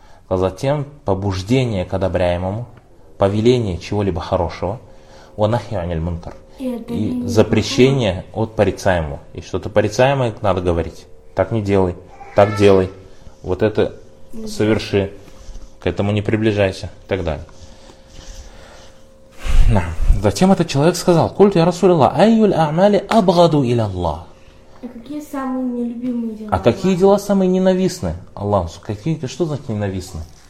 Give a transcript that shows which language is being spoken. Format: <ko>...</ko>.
<ru>Затем побуждение к одобряемому, повеление чего-либо хорошего,</ru> <ar>وَنَحْيُ عَنِ الْمُنْكَرِ.</ar> <ru>И запрещение от порицаемого. И что-то порицаемое надо говорить. Так не делай, так делай, вот это соверши, к этому не приближайся, и так далее. Затем этот человек сказал,</ru> <ar>قُلْتُ يَا رَسُولَ اللَّهِ أَيُّ الْأَعْمَالِ أَبْغَضُ إِلَى اللَّهِ.</ar> <ru>А какие самые нелюбимые дела? А какие дела самые ненавистны? Аллах, какие, что значит ненавистны?</ru>